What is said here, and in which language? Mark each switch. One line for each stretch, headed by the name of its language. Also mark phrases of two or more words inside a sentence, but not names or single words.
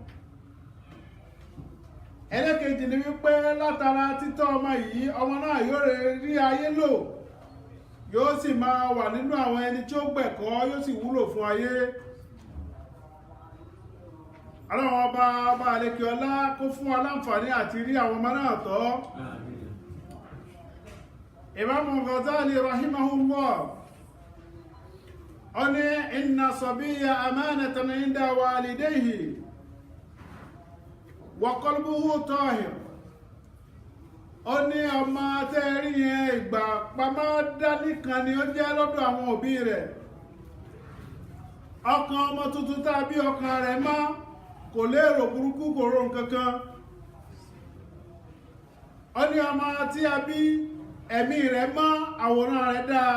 Yoruba: Ẹlẹ́kejì ni wípé látara títọ́ ọmọ yìí, ọmọ náà yóò rí ayé lò, yóò sì máa wà nínú àwọn ẹni tí ó gbẹ̀kọ́, yóò sì wúlò fún ayé. Ọlọ́run ọba àlékè ọlá kó fún wa láǹfààní àti rí àwọn ọmọ náà tọ́. Imam Ghazali rahimahullah, ó ní
Arabic: إن الصبي أمانة عند والديه وقلبه طاهر.
Yoruba: Ó ní ọmọ tẹ́rí yẹn ìgbà pamọ́ dání kan ni ó jẹ́ lọ́dọ̀ àwọn òbí rẹ̀. Ọkàn ọmọ tuntun tàbí ọkàn rẹ̀ mọ́, kò lérò burúkú, kò rò nǹkankan. Ó ní ọmọ tí a bí ẹ̀mí rẹ̀ mọ́, àwòrán rẹ̀ dáa.